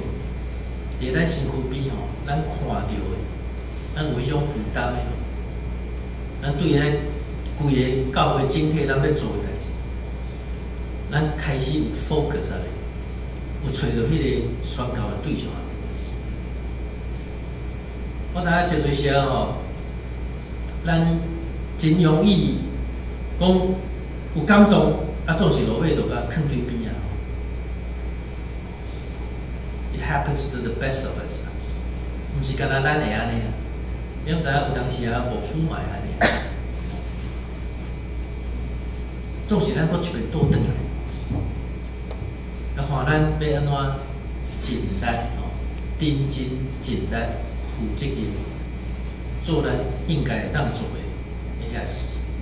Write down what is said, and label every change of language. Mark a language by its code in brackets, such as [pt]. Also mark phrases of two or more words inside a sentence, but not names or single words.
[nan] 伫咱身躯边吼，咱看到的，咱有迄种负担的吼，咱对咱规个教会整体咱要做的代志，咱开始有 focus 啊，有找到迄个宣教的对象。我知影真侪时候吼，咱真容易讲有感动，啊总是落尾就甲囥对边啊。 [en] Happens to the best of us， [nan] 毋是干那咱会安尼啊，你毋知影有当时啊，无输嘛会安尼，总是咱搁一遍倒转来，啊看咱要安怎尽力吼，认真尽力负责任，做咱应该会当做的遐代志。